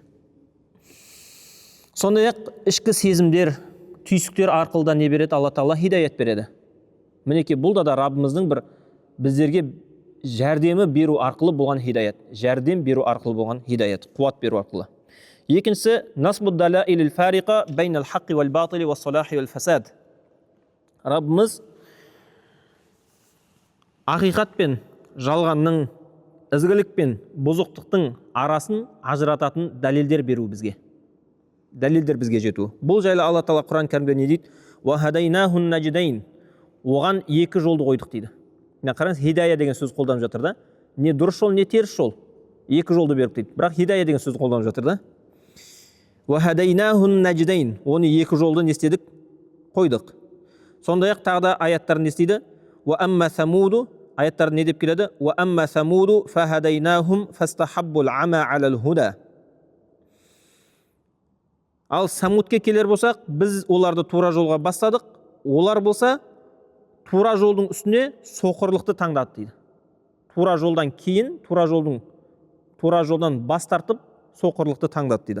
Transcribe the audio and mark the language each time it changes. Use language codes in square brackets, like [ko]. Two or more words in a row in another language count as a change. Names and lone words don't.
[kk] Сондай-ақ ішкі сезімдер, түйсіктер арқылы да не береді? Алла Тағала хидаят береді. Мінекей бұл да Раббымыздың бір біздерге жәрдемі беру арқылы болған хидаят, жәрдем беру арқылы болған хидаят, қуат беру арқылы. [ar] Екіншісі نصب الدلائل الفارقة بين الحق والباطل والصلاح والفساد. [kk] Раббымыз ақиқат пен жалғанның, ізгілік пен бұзықтықтың арасын ажырататын дәлелдер беру бізге. Дәлелдер бізге жету. Бұл жайлы Алла Тағала Құран кәрімде не дейді? [ar] وهديناه النجدين. [kk] Оған екі жолды қойдық дейді. Қараңыз, хидая деген сөз қолданып жатыр да. Не дұрыс жол, не теріс жол. Екі жолды беріп дейді. Бірақ хидая деген сөз қолданып жатыр да. [ar] وهديناه النجدين. [kk] Оны екі жолды не істедік? Қойдық. Сондай-ақ тағы да аяттар не істейді? [ar] وأما ثمود. [kk] Аяттар не деп келеді? [ar] وأما ثمود فهديناهم فاستحبوا العمى على الهدى. [kk] Ал самудке келер болсақ, біз оларды тура жолға бастадық. Олар болса тура жолдың үстіне соқырлықты таңдады дейді. Тура жолдан кейін, тура жолдан бас тартып, соқырлықты таңдады дейді.